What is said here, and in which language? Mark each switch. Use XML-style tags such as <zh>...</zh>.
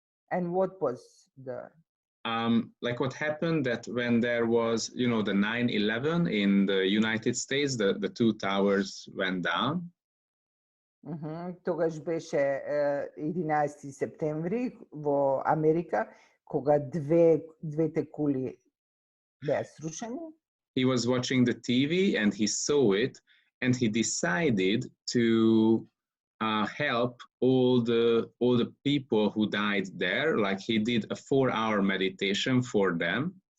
<en>And what was the... Like what happened that when there was, you know, the 9/11 in the United States, the two towers went down.</en> <mk>Тогаш беше 11 септември во Америка, кога двете кули беа срушени.</mk> <en>He was watching the TV and he saw it and he decided to help all the people who died there. Like he did a 4-hour meditation for them.</en>